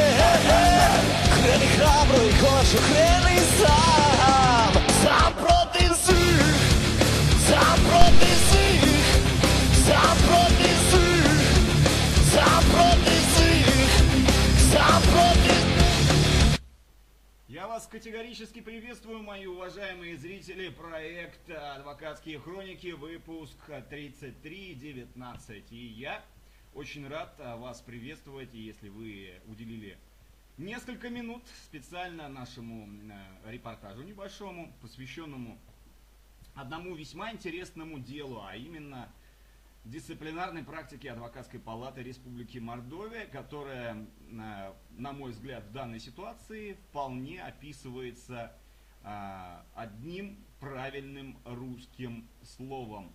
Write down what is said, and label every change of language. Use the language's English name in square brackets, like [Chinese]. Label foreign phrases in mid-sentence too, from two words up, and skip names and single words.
[Serbian] Kreni hrabro i konačno kreni sam. Sam protiv svih, sam protiv svih, sam protiv svih, sam protiv svih, sam protiv. [Russian] Я вас категорически приветствую, мои уважаемые зрители. Проект «Адвокатские хроники», выпуск 3319. И я очень рад вас приветствовать. И если вы уделили несколько минут специально нашему репортажу небольшому, посвященному одному весьма интересному делу, а именно дисциплинарной практике Адвокатской палаты Республики Мордовия, которая, на мой взгляд, в данной ситуации вполне описывается одним правильным русским словом.